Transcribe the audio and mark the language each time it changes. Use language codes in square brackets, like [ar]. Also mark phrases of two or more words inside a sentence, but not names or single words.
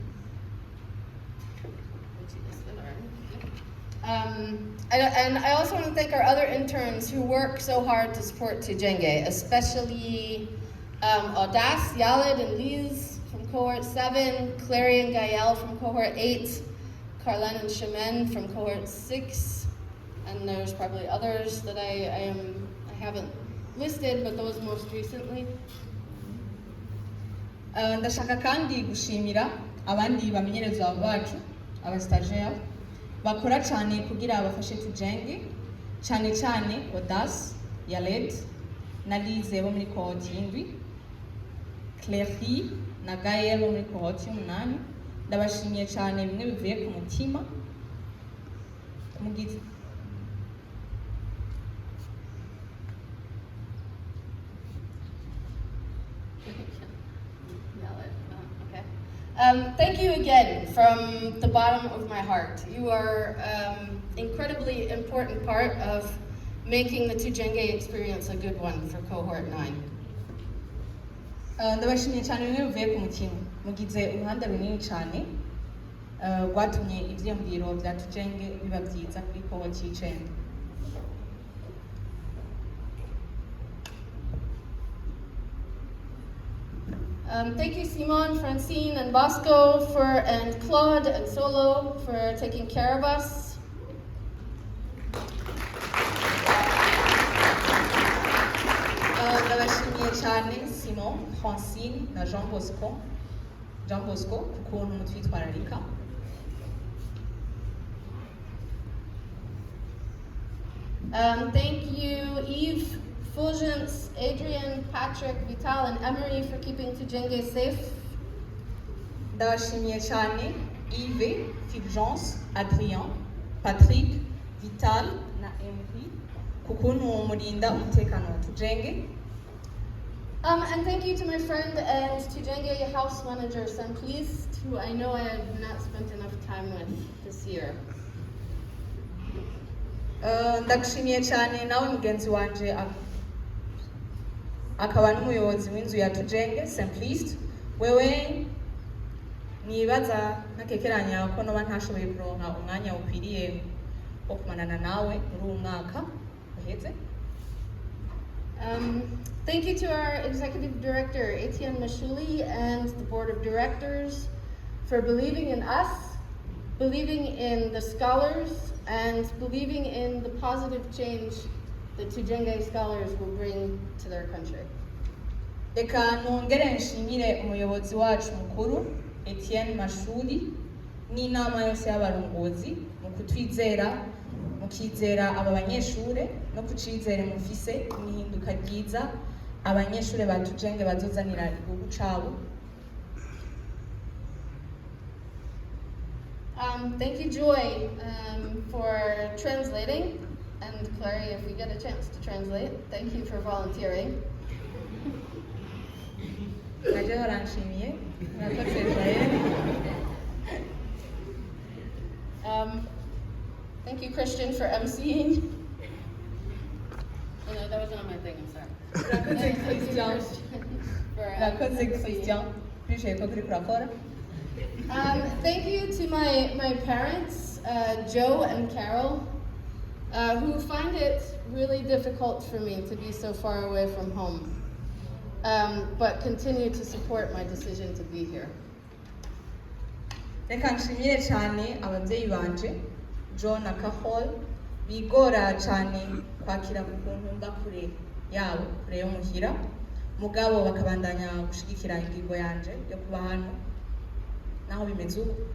[en] And I also want to thank our other interns who work so hard to support Tujenge, especially Audace, Yalid, and Liz from Cohort 7, Clary and Gael from Cohort 8, Carlen and Shemen from Cohort 6, and there's probably others that I haven't listed, but those most recently. [rn] Ndashaka kandi gushimira abandi bamenyerezwa bacu aba-stagiaires bakora cyane kugira abafashe Tujenge, cyane cyane Audace, Yaled na Lize bo muri Cohort 7, Clary na Gael bo muri Cohort 8. Ndabashimiye cyane bimwe bivuye ku mutima. [en] Thank you again from the bottom of my heart. You are incredibly important part of making the Tujenge experience a good one for Cohort 9. [rn] Ndabashimiye cyane bimwe bivuye ku mutima. Mugize uruhande runini cyane rwatumye ivyiyumviro vya Tujenge biba byiza kuri Cohort 9. [en] Thank you, Simon, Francine, and Bosco and Claude and Solo for taking care of us. [rn] Ndabashimiye cyane Simon, Francine na Jean Bosco kukuntu mutwitwararika. [en] Thank you, Yves, Fulgence, Adrian, Patrick, Vital, and Emery for keeping Tujenge safe. [rn] Ndabashimiye cyane Yves, Fulgence, Adrien, Patrick, Vital na Emery kukuntu murinda umutekano wa Tujenge. [en] And thank you to my friend and to Jenge house manager, Samplist, who I know I have not spent enough time with this year. [rn] Ndagushimiye cyane nawe mugenzi wanje akaba n'umuyobozi w'inzu ya Tujenge Simplist. Wewe nibaza ntakekeranya ko noba ntashoboye kuronka umwanya ukwiriye wo kumanana nawe muri uwo mwaka uheze. [en] Thank you to our executive director, Etienne Mashuli, and the board of directors for believing in us, believing in the scholars, and believing in the positive change that Tujenge scholars will bring to their country. [rn] Reka nongere nshimire umuyobozi wacu mukuru Etienne Mashuli n'inama yose y'abarongozi mu kutwizera mukizera aba banyeshure no kucizere mufise n'ihinduka ryiza abanyeshure ba Tujenge bazozanira igihugu cabo. [en] Thank you, Joy, for translating, and Clary, if we get a chance to translate, thank you for volunteering. [rn] Naje horanshimiye murakoze Joye. [en] Thank you, Christian, for emceeing. Oh, no, that wasn't on my thing, I'm sorry. [rn] Murakoze Christian. Murakoze Christian. Appreciate ko kuri kurakora. [en] Thank you to my parents, Joe and Carol, who find it really difficult for me to be so far away from home, but continue to support my decision to be here. [rn] Reka nshimire cyane ababyeyi banje John na Cohort bigora cyane kwakira ukuntu mba kure yabo kure yo muhira mugabo bakabandanya gushigikira ingingo yanje yo kuba hano naho bimeze uko.